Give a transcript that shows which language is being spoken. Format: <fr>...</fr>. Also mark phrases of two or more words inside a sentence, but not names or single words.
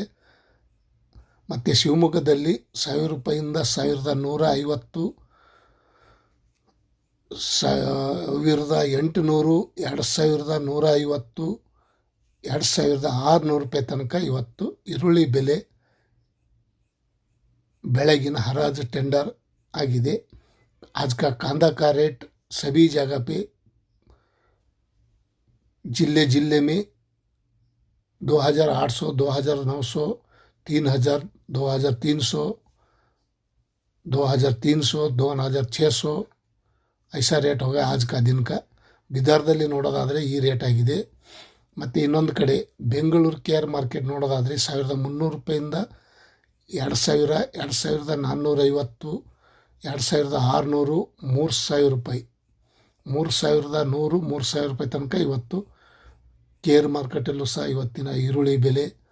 <kn>ಮತ್ತು ಶಿವಮೊಗ್ಗದಲ್ಲಿ 1000 ರೂಪಾಯಿಂದ 1150, 1800, 2150, 2600 ರೂಪಾಯಿ ತನಕ ಇವತ್ತು ಈರುಳ್ಳಿ ಬೆಲೆ ಬೆಳಗಿನ ಹರಾಜು ಟೆಂಡರ್ ಆಗಿದೆ.</kn> <hi>आज का कांदा का रेट सभी जगह पे जिले में 2800, 2900, 3000, 2300, 2300, 2600 ऐसा ರೇಟ್ ಹೋಗ आज का दिन का.</hi> <kn>ಬಿದರ್ದಲ್ಲಿ ನೋಡೋದಾದರೆ ಈ ರೇಟ್ ಆಗಿದೆ. ಮತ್ತು ಇನ್ನೊಂದು ಕಡೆ ಬೆಂಗಳೂರು KR ಮಾರ್ಕೆಟ್ ನೋಡೋದಾದರೆ 1300 ರೂಪಾಯಿಂದ 2000, 2450, 2600, 3000 ರೂಪಾಯಿ, 3100, 3000 ರೂಪಾಯಿ ತನಕ ಇವತ್ತು ಕೇರ್ ಮಾರ್ಕೆಟಲ್ಲೂ ಸಹ ಇವತ್ತಿನ ಈರುಳ್ಳಿ ಬೆಲೆ</kn>